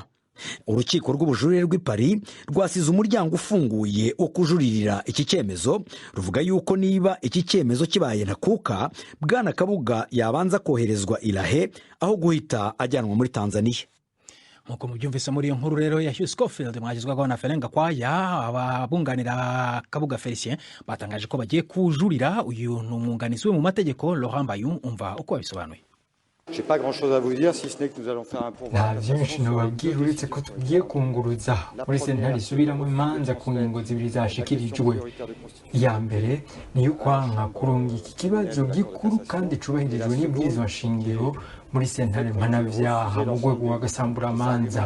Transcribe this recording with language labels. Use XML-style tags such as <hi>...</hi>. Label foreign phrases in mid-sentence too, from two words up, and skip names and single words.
<rw>Urukiko rw'ubujurire rw'i Paris rwasize umuryango ufunguye wo kujuririra iki cyemezo, ruvuga yuko niba iki cyemezo kibaye ntakuka Bwana Kabuga yabanza koherezwa Ilahe aho guhita ajyanwa muri Tanzania. Nkuko mubyumvise muri iyo nkuru rero ya Hugh Schofield mwagizwaho na Ferenga Kwaya, ababunganira Kabuga Felicien batangaje ko bagiye kujurira uyu n'umwunganizi we mu mategeko Laurent Bayun. Umva uko babisobanuye.</rw> <rn>nta byinshi nababwira uretse ko tugiye kunguruza muri sentare isubiramo imanza ku ngingo zibiri zashikirijwe. iya mbere niyo kwanka kurunga iki kibazo gikuru kandi cubahirijwe n'ibwirizwa nshingiro muri sentare mpanabyaha mu rwego rw'agasamburamanza.</rn>